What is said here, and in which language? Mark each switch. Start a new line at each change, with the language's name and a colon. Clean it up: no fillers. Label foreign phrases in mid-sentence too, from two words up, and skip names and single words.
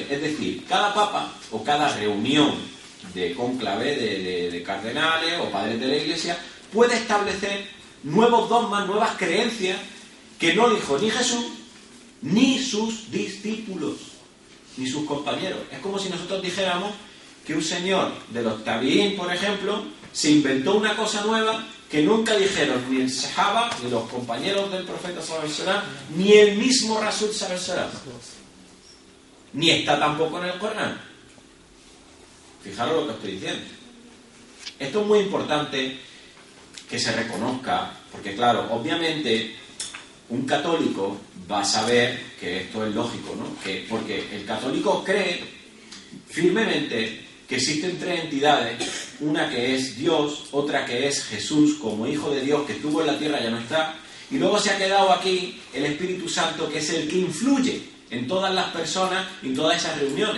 Spanish: Es decir, cada papa o cada reunión de cónclave de cardenales o padres de la Iglesia puede establecer nuevos dogmas, nuevas creencias que no dijo ni Jesús, ni sus discípulos, ni sus compañeros. Es como si nosotros dijéramos que un señor de los tabiín, por ejemplo, se inventó una cosa nueva que nunca dijeron ni el Sahaba, ni los compañeros del profeta
Arabic: صلى الله عليه وسلم,
Spanish: ni el mismo Rasul
Arabic: صلى الله عليه وسلم.
Spanish: ni está tampoco en el Corán. Fijaros lo que estoy diciendo. Esto es muy importante que se reconozca, porque claro, obviamente un católico va a saber que esto es lógico, ¿no? Porque el católico cree firmemente que existen tres entidades, una que es Dios, otra que es Jesús como Hijo de Dios que estuvo en la tierra, ya no está, y luego se ha quedado aquí el Espíritu Santo, que es el que influye en todas las personas y en todas esas reuniones.